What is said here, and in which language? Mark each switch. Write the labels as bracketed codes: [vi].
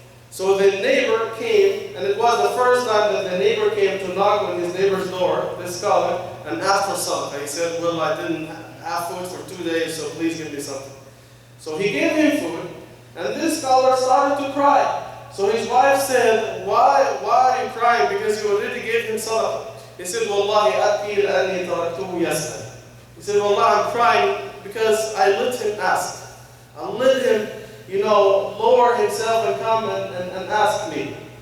[en] So the neighbor came, and it was the first time that the neighbor came to knock on his neighbor's door, this scholar, and asked for sadaqah. He said, well, I didn't have food for 2 days, so please give me something. So he gave him food, and this scholar started to cry. So his wife said, why are you crying? Because you already gave him sadaqah. He said, [ar] Wallahi, أبكي لأني تركته يسأل. [en] He said, Wallah, I'm crying because I let him ask. I let him, lower himself and come and ask me.